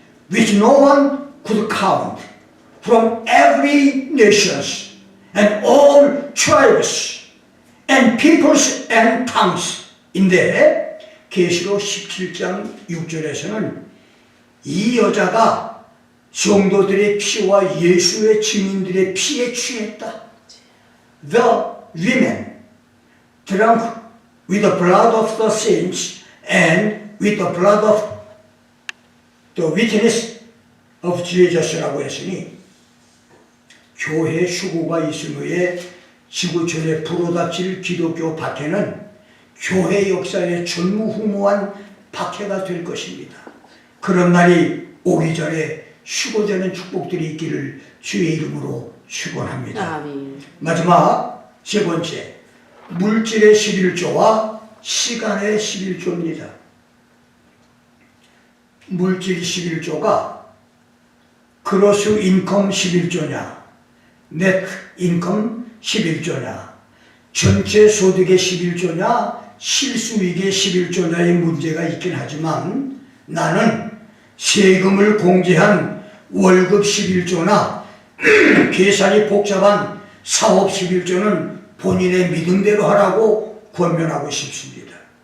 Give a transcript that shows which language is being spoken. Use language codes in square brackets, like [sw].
[en] which no one could count, from every nation and all tribes and peoples and tongues. [ko] 인데 계시록 17장 6절에서는 이 여자가 성도들의 피와 예수의 증인들의 피에 취했다. [en] The women drunk with the blood of the saints and with the blood of the witness of Jesus라고 [ko] 했으니 교회 휴고가 있은 후에 지구촌에 불어닥칠 기독교 박해는 교회 역사의 전무후무한 박해가 될 것입니다. 그런 날이 오기 전에 휴고되는 축복들이 있기를 주의 이름으로 축원합니다. 아멘. 마지막 세 번째, 물질의 11조와 시간의 11조입니다. 물질 11조가 그로스 인컴 11조냐, 넷 인컴 11조냐, 전체 소득의 11조냐, 실수익의 11조냐의 문제가 있긴 하지만 나는 세금을 공제한 월급 11조나 계산이 복잡한 사업 11조는 본인의 믿음대로 하라고 권면하고 싶습니다.